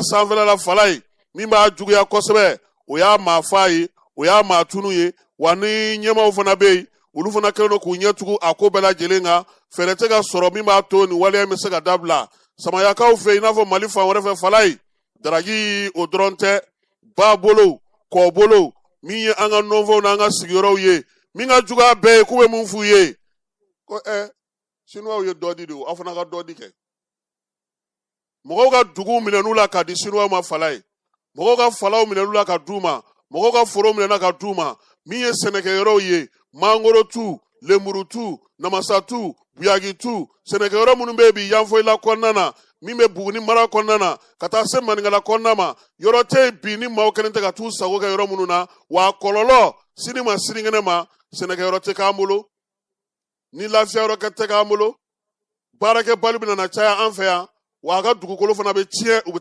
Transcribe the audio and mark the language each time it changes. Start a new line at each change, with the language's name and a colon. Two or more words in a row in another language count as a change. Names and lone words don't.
Bambara: sanfɛla la fala ye min b'a juguya kosɛbɛ o y'a maa fa ye o y'a maa tunu ye wa ni ɲɛmaaw fana bɛ yen olu fana kɛlen don k'u ɲɛ tugu a ko bɛɛ lajɛlen kan fɛɛrɛ tɛ ka sɔrɔ min b'a to nin waleya in bɛ se ka dabila samayakaw fɛ i n'a fɔ mali fan wɛrɛ fɛ fala ye daragi o dɔrɔn tɛ ba bolo kɔ bolo min ye an ka nɔnfɛnw n'an ka sigiyɔrɔw ye min ka jugu a bɛɛ ye k'u bɛ mun f'u ye ko sinuwaw ye dɔ di de aw fana ka dɔ di kɛ mɔgɔw ka duguw minɛn'u la ka di sinuwaw ma fala ye mɔgɔw ka falaw minɛn'u la ka d'u ma mɔgɔw ka foro minɛna ka d'u ma min ye sɛnɛkɛyɔrɔw ye mangoro tu lemuru tu namasa tu buyagi tu sɛnɛkɛyɔrɔ minnu bɛ yen bi yanfoyila kɔnɔna na min bɛ buguni mara kɔnɔna na ka taa se maninkala kɔnɔna ma yɔrɔ tɛ yen bi ni maaw kɛlen tɛ ka t'u sago kɛ yɔrɔ minnu na wa a kɔlɔlɔ sini ma sinikɛnɛ ma sɛnɛkɛyɔrɔ tɛ k'an bolo ni lafiyayɔrɔ tɛ k'an bolo baarakɛbali bɛ na caya an fɛ yan wa a ka dugukolo fana bɛ tiɲɛ u bɛ